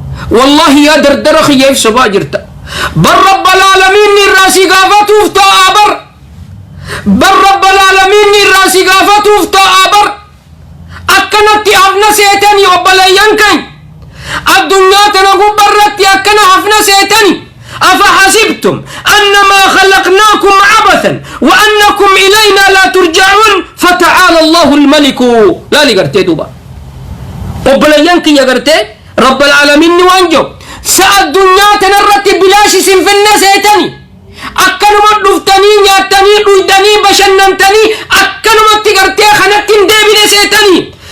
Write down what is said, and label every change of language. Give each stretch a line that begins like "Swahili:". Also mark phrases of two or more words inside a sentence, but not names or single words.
Oromo: Wallaahi yaa dardara kiyyeef sobaa jirta. Bar
Arabic: رب العالمين
Oromo: irraa si gaafatuuf ta'a bar. Bar
Arabic: رب العالمين
Oromo: irraa si gaafatuuf ta'a bar. Akkanatti hafna seetanii obboleeyyan kay. Addunyaa tana gubbarratti akkana hafna seetanii.
Arabic: أفحسبتم أنما خلقناكم عبثا وأنكم إلينا لا ترجعون فتعالى الله الملك.
Oromo: Laali gartee duuba. Obboleeyyan kiyya gartee
Arabic: رب العالمين
Oromo: ni waan jiru. Sa addunyaa tana irratti bilaashi isin finna seetanii. Akkanuma dhuftanii, nyaattanii, dhuydanii, bashannantanii, akkanumatti gartee kanatti hin deebine seetanii.